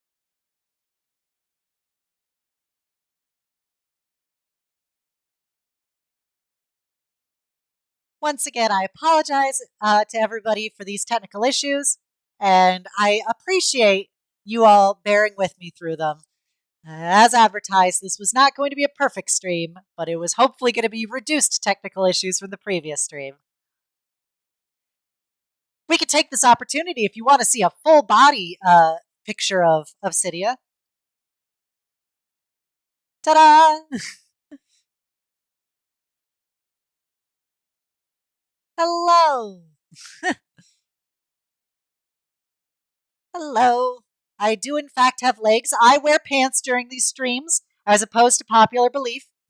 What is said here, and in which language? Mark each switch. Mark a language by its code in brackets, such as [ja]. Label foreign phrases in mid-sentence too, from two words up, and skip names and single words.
[en] Once again, I apologize to everybody for these technical issues, and I appreciate you all bearing with me through them. As advertised, this was not going to be a perfect stream, but it was hopefully going to be reduced technical issues from the previous stream. We could take this opportunity if you want to see a full body picture of Cydia. Ta-da! Hello! Hello! I do in fact have legs. I wear pants during these streams, as opposed to popular belief.